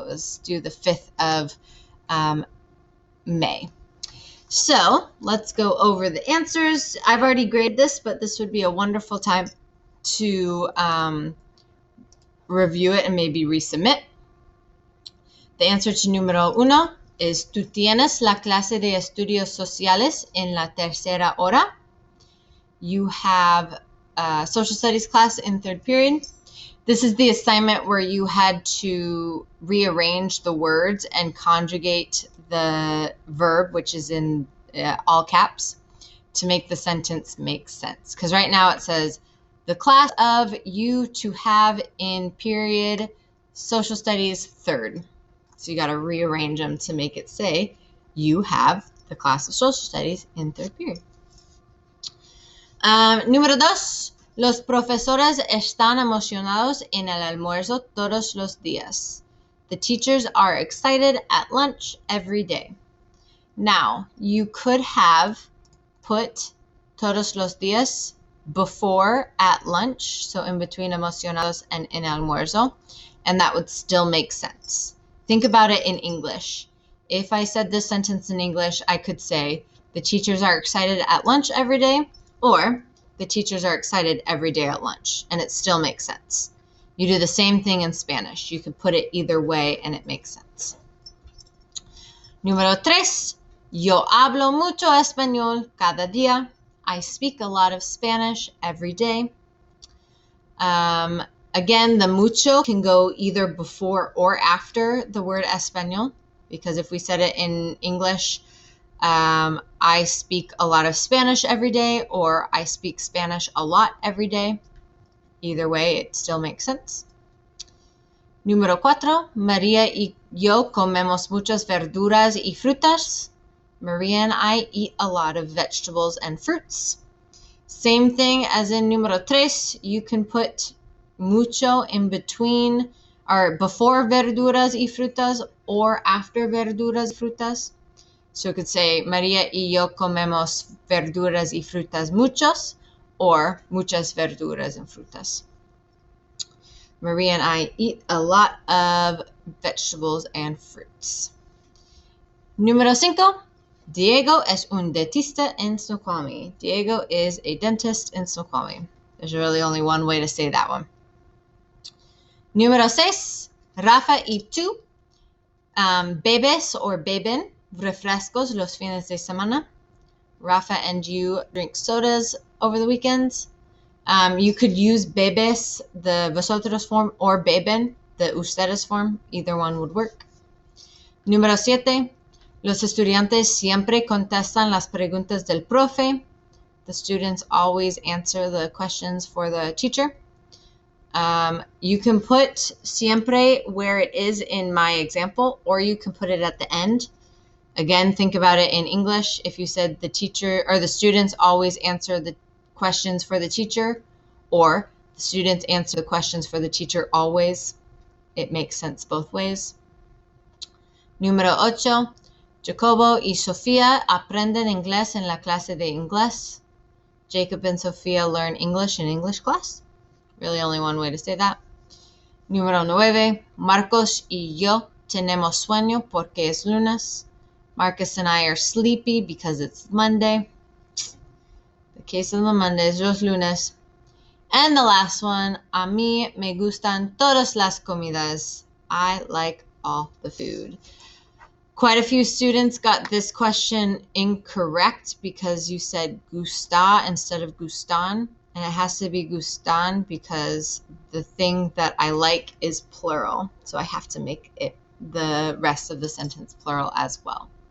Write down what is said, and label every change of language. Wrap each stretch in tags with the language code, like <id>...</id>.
<en>It was due the 5th of May. So let's go over the answers. I've already graded this, but this would be a wonderful time to review it and maybe resubmit. The answer to número 1 is</en> <es>tú tienes la clase de estudios sociales en la tercera hora.</es> <en>You have a social studies class in third period. This is the assignment where you had to rearrange the words and conjugate the verb, which is in all caps, to make the sentence make sense. Because right now it says, the class of you to have in period social studies third. So you got to rearrange them to make it say, you have the class of social studies in third period.</en> <es>Número 2. Los profesores están emocionados en el almuerzo todos los días.</es> <en>The teachers are excited at lunch every day. Now, you could have put</en> <es>todos los días</es> <en>before at lunch, so in between emocionados and</en> <es>en almuerzo,</es> <en>and that would still make sense. Think about it in English. If I said this sentence in English, I could say, the teachers are excited at lunch every day, or the teachers are excited every day at lunch, and it still makes sense. You do the same thing in Spanish. You can put it either way, and it makes sense.</en> <es>Número 3. Yo hablo mucho español cada día.</es> <en>I speak a lot of Spanish every day. Again, the mucho can go either before or after the word español, because if we said it in English, I speak a lot of Spanish every day, or I speak Spanish a lot every day. Either way, it still makes sense.</en> <es>Número 4. María y yo comemos muchas verduras y frutas.</es> <en>Maria and I eat a lot of vegetables and fruits. Same thing as in número 3. You can put mucho in between or before</en> <es>verduras y frutas</es> <en>or after verduras y frutas. So you could say,</en> <es>María y yo comemos verduras y frutas muchos, or muchas verduras and frutas.</es> <en>Maria and I eat a lot of vegetables and fruits.</en> <es>Número 5. Diego es un dentista en Snoqualmie.</es> <en>Diego is a dentist in Snoqualmie. There's really only one way to say that one.</en> <es>Número 6. Rafa y tú bebes or beben refrescos los fines de semana.</es> <en>Rafa and you drink sodas over the weekends. You could use bebes, the vosotros form, or beben the ustedes form. Either one would work.</en> <es>Número 7. Los estudiantes siempre contestan las preguntas del profe.</es> <en>The students always answer the questions for the teacher. You can put siempre where it is in my example, or you can put it at the end. Again, think about it in English. If you said the teacher or the students always answer the questions for the teacher, or the students answer the questions for the teacher always, it makes sense both ways.</en> <es>Número 8. Jacobo y Sofía aprenden inglés en la clase de inglés.</es> <en>Jacob and Sophia learn English in English class. Really only one way to say that.</en> <es>Número 9. Marcos y yo tenemos sueño porque es lunes.</es> <en>Marcus and I are sleepy because it's Monday. The case of the Mondays,</en> <es>los lunes.</es> <en>And the last one,</en> <es>a mí me gustan todas las comidas.</es> <en>I like all the food. Quite a few students got this question incorrect because you said gusta instead of gustan. And it has to be gustan because the thing that I like is plural. So I have to make it the rest of the sentence plural as well.</en>